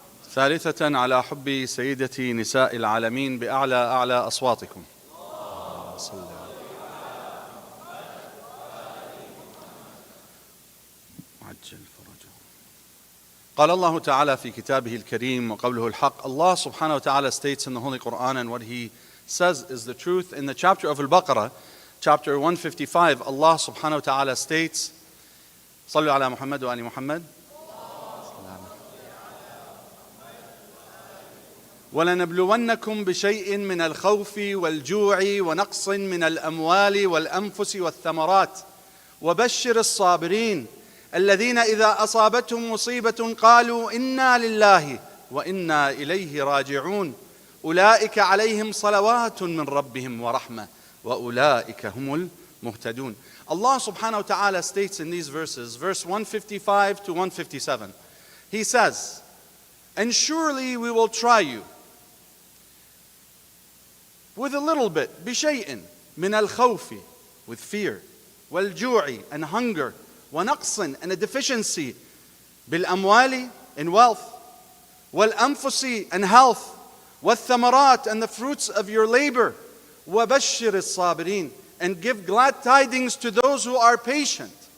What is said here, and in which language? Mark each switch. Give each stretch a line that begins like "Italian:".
Arabic: ثالثة على حب سيدة نساء العالمين بأعلى أصواتكم. عجل فرجه. قال الله تعالى في كتابه الكريم وقوله الحق.
English: Allah subhanahu wa ta'ala states in the Holy Quran, and what he says is the truth. In the chapter of Al-Baqarah, chapter 155, Allah subhanahu wa ta'ala states,
Arabic: صلوا على محمد وآل محمد. ولنبلونكم بشيء من الخوف والجوع ونقص من الأموال والأنفس والثمرات وبشر الصابرين الذين إذا أصابتهم مصيبة قالوا إنا لله وإنا إليه راجعون أولئك عليهم صلوات من ربهم ورحمة وأولئك هم المهتدون.
English: Allah subhanahu wa ta'ala states in these verses, verse 155 to 157, He says, and surely we will try you with a little bit,
Arabic: بشيء من الخوف,
English: with fear,
Arabic: والجوع,
English: and hunger,
Arabic: ونقص,
English: and a deficiency,
Arabic: بالأموال,
English: in wealth,
Arabic: والأنفس,
English: and health,
Arabic: والثمرات,
English: and the fruits of your labor,
Arabic: وبشر الصابرين,
English: and give glad tidings to those who are patient.